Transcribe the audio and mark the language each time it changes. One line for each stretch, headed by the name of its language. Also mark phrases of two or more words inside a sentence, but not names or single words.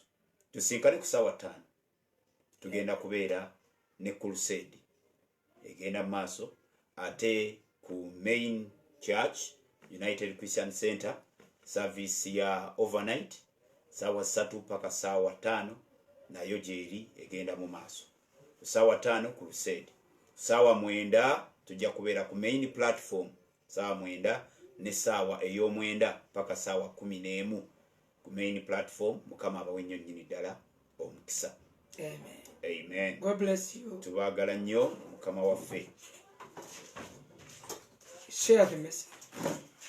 Ganda: Tusinkane ku ssaawa 5 tugenda kubeera ne crusade egenda mu maaso ate ku
English: main church
Ganda: United Christian Center service ya overnight ssaawa 3 paka ssaawa 5 nayo gyeri egenda mu maaso. Ssaawa 5 crusade, ssaawa 9 tujja kubeera ku
English: main platform
Ganda: ssaawa 9 ne ssaawa ey'omwenda paka ssaawa 11 ku
English: main platform.
Ganda: Mukama abawe nnyo nnyini ddala omukisa. Amen. Amen.
English: God bless you.
Ganda: Tubaagala nnyo Mukama waffe.
English: Share the message.